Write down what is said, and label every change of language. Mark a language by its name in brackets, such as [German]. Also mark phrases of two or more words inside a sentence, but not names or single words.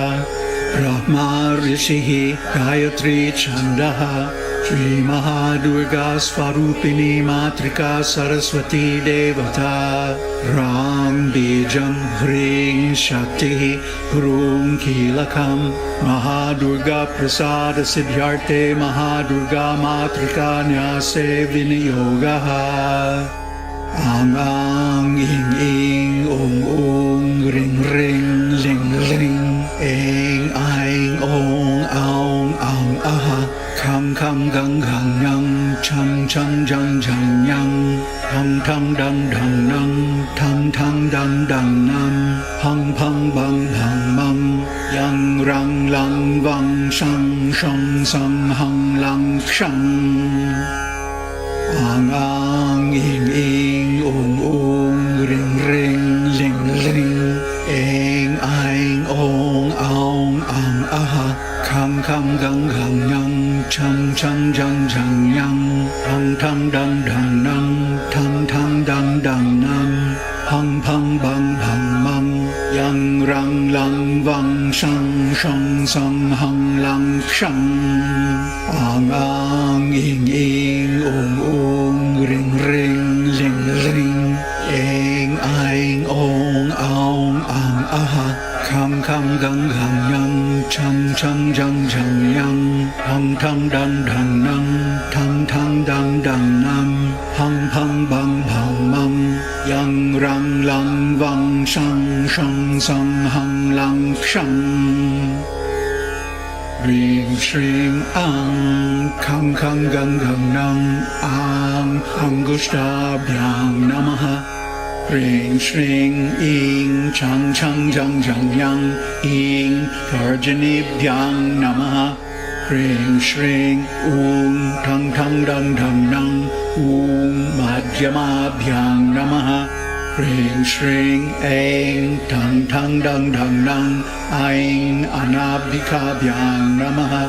[Sanskrit] ब्रह्म ऋषिः गायत्री छन्दः. श्री महादुर्गा स्वरूपिणी मातृका सरस्वती देवता. रं बीजं ह्रीं शक्ति ह्रूं कीलकम्. महादुर्गा प्रसाद सिद्ध्यर्थे महादुर्गा मातृका न्यासे विनियोगः. अं आं इं ईं उं ऊं ऋं ॠं ऌं ॡं. एं ऐं ओं औं औं अः. कं खं गं घं ङं. चं छं जं झं ञं. टं ठं डं ढं णं. तं थं दं धं नं. पं फं बं भं मं. यं रं लं वं शं षं सं हं ळं क्षं. अं आं इं ईं उं ऊं ऋं ॠं ऌं ॡं. एं ऐं ओं औं अं अः. कं खं गं घं ङं. चं छं जं झं ञं. टं ठं डं ढं णं. तं थं दं धं नं. पं फं बं भं मं. यं रं लं वं शं षं सं हं ळं क्षं. अं आं इं ईं उं ऊं ऋं ॠं ऌं ॡं. एं ऐं ओं औं अं अः. कं खं गं घं ङं. चं छं जं झं ञं. टं ठं डं ढं णं. तं थं दं धं नं. पं फं बं भं मं. यं रं लं वं शं षं सं हं ळं क्षं. ह्रीं श्रीं अं. कं खं गं घं ङं अं अङ्गुष्ठाभ्यां नमः. ह्रीं श्रीं इं. चं छं जं झं ञं. इं तर्जनीभ्यां नमः. ह्रीं श्रीं टं ठं डं ढं णं. मध्यमाभ्यां नमः. ह्रीं श्रीं ऐं तं थं दं धं नं ऐं अनामिकाभ्यां नमः.